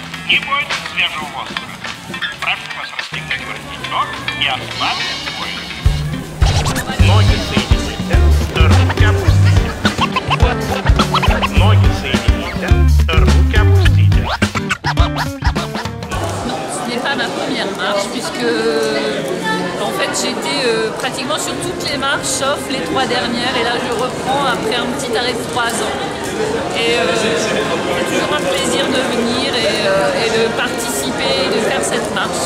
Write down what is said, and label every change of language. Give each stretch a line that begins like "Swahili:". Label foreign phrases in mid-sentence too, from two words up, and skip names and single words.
Russian: и будет свежего воздуха. Прошу вас расстегнуть воротничок и ослабить пояс. Ноги соедините, руки опустите. Ноги соедините, руки опустите.
French: Non, ce n'est pas ma première marche puisque en fait j'étais pratiquement sur toutes les marches sauf les 3 dernières et là je reprends après un petit arrêt de 3 ans. Et c'est toujours un plaisir de venir et de participer et de faire cette marche.